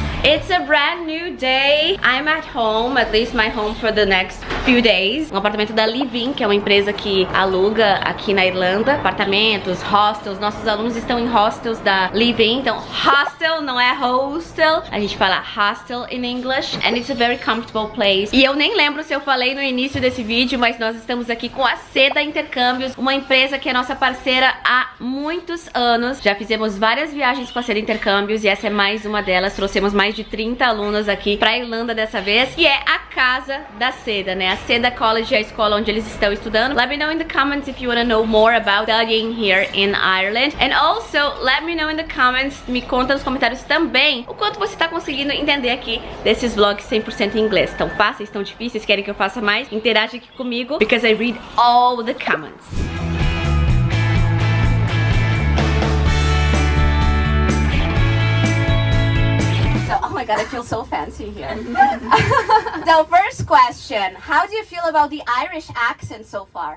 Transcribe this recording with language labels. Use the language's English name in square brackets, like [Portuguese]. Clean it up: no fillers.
[English] It's a brand new day. I'm at home, at least my home for the next few days. [Portuguese] Um apartamento da Liffey, que é uma empresa que aluga aqui na Irlanda apartamentos, hostels. Nossos alunos estão em hostels da Liffey. Então, hostel não é hostel. A gente fala hostel [English] in English. And it's a very comfortable place. [Portuguese] E eu nem lembro se eu falei no início desse vídeo, mas nós estamos aqui com a Seda Intercâmbios, uma empresa que é nossa parceira há muitos anos. Já fizemos várias viagens com a Seda Intercâmbios e essa é mais uma delas. Trouxemos mais de 30 alunos aqui pra Irlanda dessa vez. E é a casa da Seda, né? A Seda College é a escola onde eles estão estudando. [English] Let me know in the comments if you want to know more about studying here in Ireland. And also, let me know in the comments, [Portuguese] me conta nos comentários também o quanto você tá conseguindo entender aqui desses vlogs 100% em inglês. Tão fáceis, tão difíceis, querem que eu faça mais? Interage aqui comigo, [English] because I read all the comments. So, oh my god, I feel so fancy here. So first question, how do you feel about the Irish accent so far?